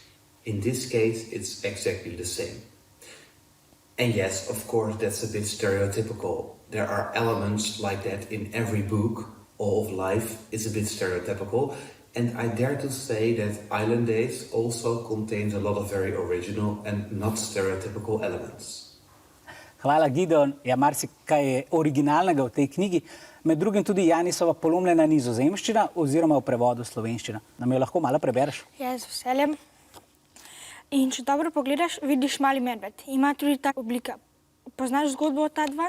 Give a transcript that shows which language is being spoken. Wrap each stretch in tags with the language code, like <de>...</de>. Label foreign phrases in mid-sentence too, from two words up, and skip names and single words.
<en>In this case, it's exactly the same. And yes, of course, that's a bit stereotypical. There are elements like that in every book. All of life is a bit stereotypical. And I dare to say that Island Days also contains a lot of very original and not stereotypical elements.</en> <sl>Hvala, Gideon. Ja, marsikaj je originalnega v tej knjigi. Med drugim tudi Janisova polomljena nizozemščina oziroma v prevodu slovenščina. Nam jo lahko malo prebereš? Ja, z veseljem. In če dobro pogledaš, vidiš mali medved. Ima tudi tako oblika. Poznaš zgodbo o ta dva?</sl>